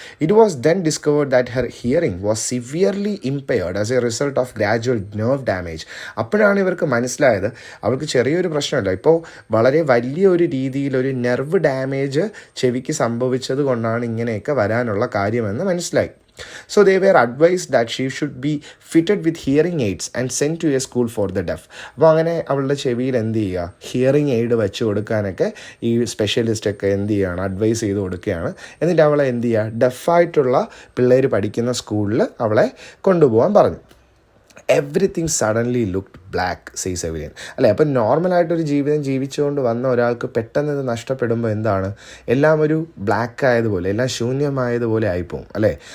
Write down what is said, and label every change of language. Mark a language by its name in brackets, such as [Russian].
[English] It was then discovered that her hearing was severely impaired as a result of gradual nerve damage. [Malayalam] അപ്പോഴാണ് ഇവർക്ക് മനസ്സിലായത് അവൾക്ക് ചെറിയൊരു പ്രശ്നമല്ല, ഇപ്പോൾ വളരെ വലിയൊരു രീതിയിലൊരു നെർവ് ഡാമേജ് ചെവിക്ക് സംഭവിച്ചത് കൊണ്ടാണ് ഇങ്ങനെയൊക്കെ വരാനുള്ള കാര്യമെന്ന് മനസ്സിലായി. [English] So they were advised that she should be fitted with hearing aids and sent to a school for the deaf. [Malayalam] അപ്പോൾ അങ്ങനെ അവളുടെ ചെവിയിൽ എന്ത് ചെയ്യുക, ഹിയറിംഗ് എയ്ഡ് വെച്ച് കൊടുക്കാനൊക്കെ ഈ സ്പെഷ്യലിസ്റ്റൊക്കെ എന്ത് ചെയ്യുകയാണ്, അഡ്വൈസ് ചെയ്ത് കൊടുക്കുകയാണ്. എന്നിട്ട് അവളെ എന്ത് ചെയ്യുക, ഡെഫായിട്ടുള്ള പിള്ളേർ പഠിക്കുന്ന സ്കൂളിൽ അവളെ കൊണ്ടുപോകാൻ പറഞ്ഞു. [English] Everything suddenly looked black says Evelyn. [Malayalam] അല്ലേ, അപ്പം നോർമലായിട്ടൊരു ജീവിതം ജീവിച്ചുകൊണ്ട് വന്ന ഒരാൾക്ക് പെട്ടെന്ന് ഇത് നഷ്ടപ്പെടുമ്പോൾ എന്താണ്, എല്ലാം ഒരു ബ്ലാക്ക് ആയതുപോലെ, എല്ലാം ശൂന്യമായതുപോലെ ആയിപ്പോവും അല്ലേ.